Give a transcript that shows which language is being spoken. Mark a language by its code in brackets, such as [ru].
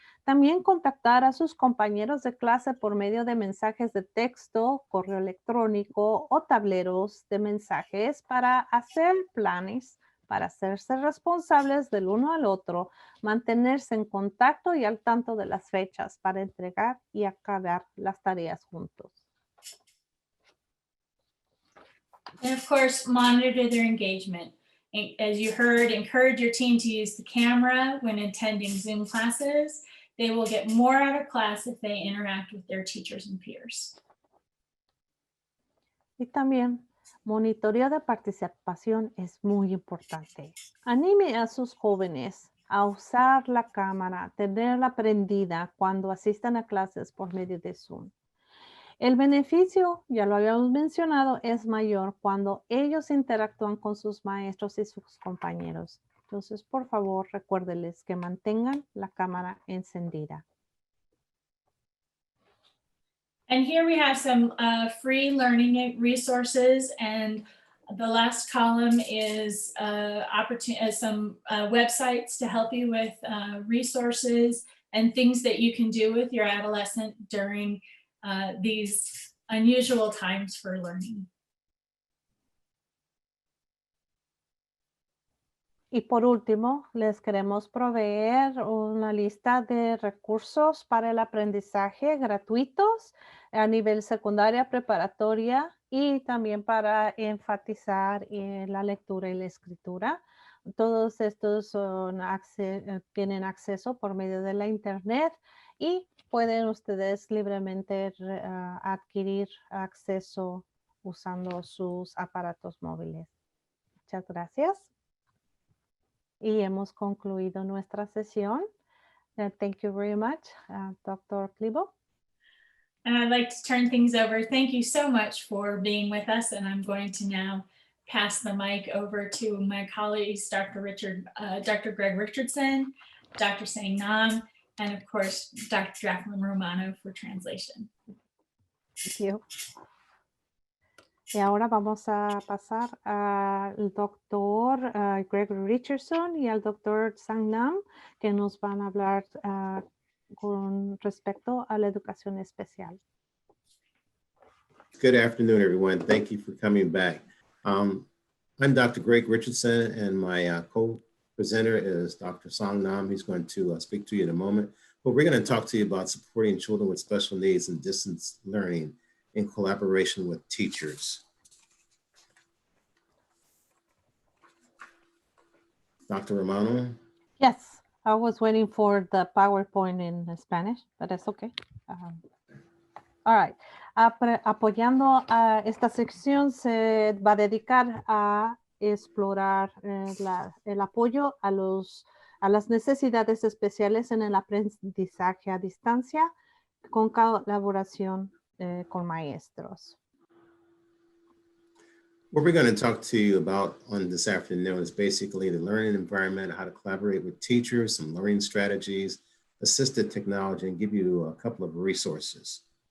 [es] También contactar a sus compañeros de clase por medio de mensajes de texto, correo electrónico o tableros de mensajes para hacer planes, para hacerse responsables del uno al otro, mantenerse en contacto y al tanto de las fechas para entregar y acabar las tareas juntos. [en] And of course, monitor their engagement. As you heard, encourage your teen to use the camera when attending Zoom classes. They will get more out of class if they interact with their teachers and peers. [es] Y también, monitoreo de participación es muy importante. Anime a sus jóvenes a usar la cámara, tenerla prendida cuando asistan a clases por medio de Zoom. El beneficio, ya lo habíamos mencionado, es mayor cuando ellos interactúan con sus maestros y sus compañeros. Entonces, por favor, recuérdenles que mantengan la cámara encendida. [en] And here we have some free learning resources, and the last column is some websites to help you with resources and things that you can do with your adolescent during these unusual times for learning. [es] Y por último, les queremos proveer una lista de recursos para el aprendizaje gratuitos a nivel secundaria, preparatoria y también para enfatizar en la lectura y la escritura. Todos estos tienen acceso por medio de la internet y pueden ustedes libremente adquirir acceso usando sus aparatos móviles. Muchas gracias. Y hemos concluido nuestra sesión. [en] Thank you very much, Dr. Klibo. And I'd like to turn things over. Thank you so much for being with us. And I'm going to now pass the mic over to my colleagues, Dr. Greg Richardson, Dr. Sang Nam, and of course, Dr. Jacqueline Romano for translation. Thank you. [es] Y ahora vamos a pasar al doctor Gregory Richardson y al doctor Sang Nam, que nos van a hablar con respecto a la educación especial. [en] Good afternoon, everyone. Thank you for coming back. I'm Dr. Greg Richardson, and my co-presenter is Dr. Sang Nam. He's going to speak to you in a moment. But we're going to talk to you about supporting children with special needs and distance learning in collaboration with teachers. Dr. Romano? Yes, I was waiting for the PowerPoint in Spanish, but it's okay. All right. [es] Apoyando a esta sección se va a dedicar a explorar el apoyo a las necesidades especiales en el aprendizaje a distancia con colaboración con maestros. [en] What we're going to talk to you about on this afternoon is basically the learning environment, how to collaborate with teachers, some learning strategies, assistive technology, and give you a couple of resources.